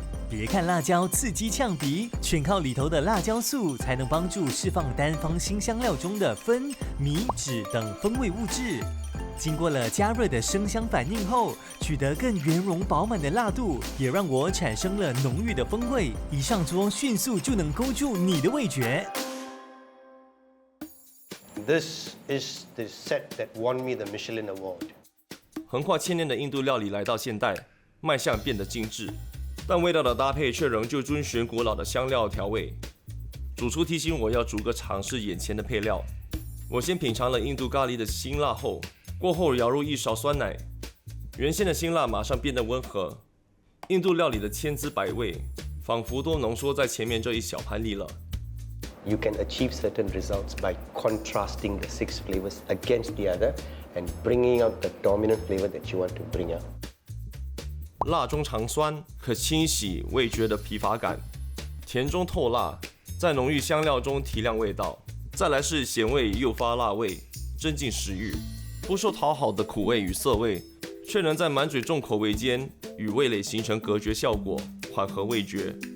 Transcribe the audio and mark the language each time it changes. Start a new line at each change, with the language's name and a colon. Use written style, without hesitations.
Chinese: 别看辣椒刺激呛鼻，全靠里头的辣椒素才能帮助释放单方辛香料中的酚、醚、酯等风味物质。经过了加热的生香反应后，取得更圆融饱满的辣度，也让我产生了浓郁的风味。一上桌，迅速就能勾住你的味觉。
English: This is the set that won me the Michelin Award.
Chinese: 横跨千年的印度料理来到现代，卖相变得精致，但味道的搭配却仍旧遵循古老的香料调味。主厨提醒我要逐个尝试眼前的配料。我先品尝了印度咖喱的辛辣后，过后舀入一勺酸奶，原先的辛辣马上变得温和。印度料理的千滋百味，仿佛都浓缩在前面这一小盘里了。
English: You can achieve certain results by contrasting the 6 flavors against the other and bringing out the dominant flavor that you want to bring out.
Chinese: 辣中藏酸，可清洗味觉的疲乏感；甜中透辣，在浓郁香料中提亮味道。再来是咸味诱发辣味，增进食欲。不受讨好的苦味与涩味，却能在满嘴重口味间与味蕾形成隔绝效果，缓和味觉。